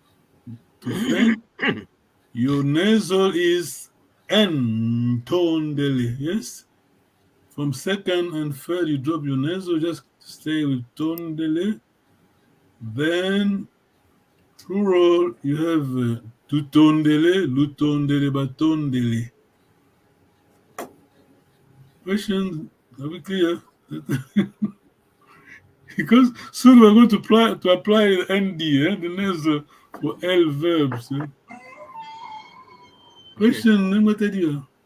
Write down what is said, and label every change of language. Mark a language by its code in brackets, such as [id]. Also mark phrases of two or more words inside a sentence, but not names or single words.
[en] Your nasal is N tondele. Yes. From second and third, you drop your nasal, just stay with tondele. Then, plural, you have [bem] tutondele, lutondele, batondele. [en] Questions? Are we clear? Because soon we're going to apply ND, the nasal for L verbs. Question number 30.